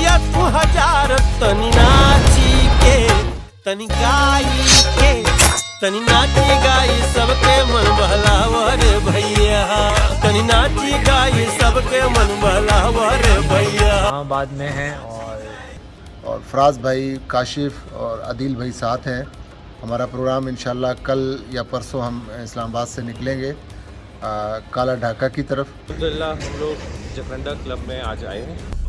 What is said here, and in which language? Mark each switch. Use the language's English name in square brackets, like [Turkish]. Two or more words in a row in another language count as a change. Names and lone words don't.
[Bhojpuri] हजार तनी नाची के तनी गाई के तनी नाची गाई सबके मन बहलावर भैया तनी नाची गाई सबके मन बहलावर भैया। [Urdu] اسلام آباد میں ہیں اور فراز بھائی، کاشف اور عدیل بھائی ساتھ ہیں. ہمارا پروگرام ان شاء اللہ کل یا پرسوں ہم اسلام آباد سے نکلیں گے کالا ڈھاکہ کی طرف. الحمدللہ ہم لوگ جکرنڈا کلب میں آج آئے ہیں.